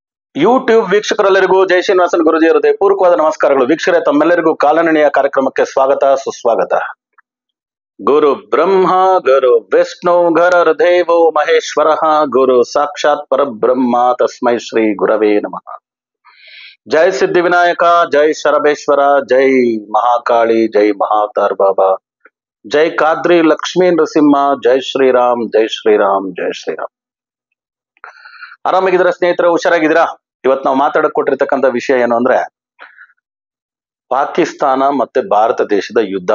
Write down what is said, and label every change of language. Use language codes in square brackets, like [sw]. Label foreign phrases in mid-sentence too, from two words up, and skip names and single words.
[kn] ಯೂಟ್ಯೂಬ್ ವೀಕ್ಷಕರೆಲ್ಲರಿಗೂ ಜೈ ಶ್ರೀನಿವಾಸನ್ ಗುರುಜಿ ಹೃದಯಪೂರ್ವಕವಾದ ನಮಸ್ಕಾರಗಳು. ವೀಕ್ಷಕರೇ, ತಮ್ಮೆಲ್ಲರಿಗೂ ಕಾಲನೀಯ ಕಾರ್ಯಕ್ರಮಕ್ಕೆ ಸ್ವಾಗತ ಸುಸ್ವಾಗತ. [sa] ಗುರು ಬ್ರಹ್ಮ ಗುರು ವಿಷ್ಣು ಗುರುರ್ದೇವೋ ಮಹೇಶ್ವರ ಗುರು ಸಾಕ್ಷಾತ್ ಪರಬ್ರಹ್ಮ ತಸ್ಮೈ ಶ್ರೀ ಗುರವೇ ನಮಃ. [kn] ಜೈ ಸಿದ್ಧಿ ವಿನಾಯಕ, ಜೈ ಶರಬೇಶ್ವರ, ಜೈ ಮಹಾಕಾಳಿ, ಜೈ ಮಹಾತಾರ್ ಬಾಬಾ, ಜೈ ಕಾದ್ರಿ ಲಕ್ಷ್ಮೀ ನರಸಿಂಹ, ಜೈ ಶ್ರೀರಾಮ್, ಜೈ ಶ್ರೀರಾಮ್, ಜೈ ಶ್ರೀರಾಮ್. ಆರಾಮಾಗಿದ್ದೀರಾ ಸ್ನೇಹಿತರೆ? ಹುಷಾರಾಗಿದ್ದೀರಾ? ಇವತ್ತು ನಾವು ಮಾತಾಡಕ್ ಕೊಟ್ಟಿರ್ತಕ್ಕಂಥ ವಿಷಯ ಏನು ಅಂದ್ರೆ, ಪಾಕಿಸ್ತಾನ ಮತ್ತೆ ಭಾರತ ದೇಶದ ಯುದ್ಧ.